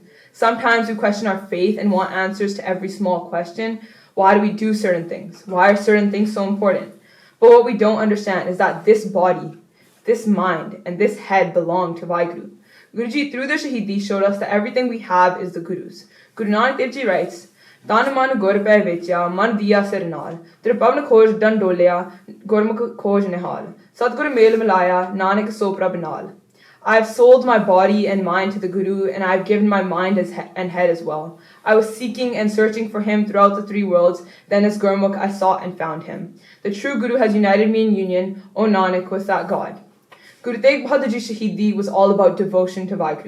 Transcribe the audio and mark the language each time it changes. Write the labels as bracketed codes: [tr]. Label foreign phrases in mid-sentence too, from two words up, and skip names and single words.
[en] Sometimes we question our faith and want answers to every small question. Why do we do certain things? Why are certain things so important? But what we don't understand is that this body, this mind, and this head belong to Vaheguru. Guruji, through the Shahidi, showed us that everything we have is the Guru's. Guru Nanak Dev Ji writes, [pa] ਤਨ ਮਨ ਗੁਰ ਪੇ ਵੇਚਿਆ, ਮਨ ਦਿਆ ਸਿਰ ਨਾਲ, ਤ੍ਰਿਪਵਨਾ ਖੋਜ ਦਾਨ ਡੋਲਿਆ, ਗੁਰਮੁਖ ਖੋਜ ਨਿਹਾਲ, ਸਤਗੁਰੂ ਮੇਲ ਮਿਲਾਇਆ, ਨਾਨਕ ਸੋ ਪ੍ਰਭ ਨਾਲ. [en] I have sold my body and mind to the Guru, and I have given my mind and head as well. I was seeking and searching for him throughout the three worlds, then as Gurmukh I sought and found him. The true Guru has united me in union, O Nanak, with that God. Guru Tegh Bahadur Ji Shahidi was all about devotion to Vaheguru.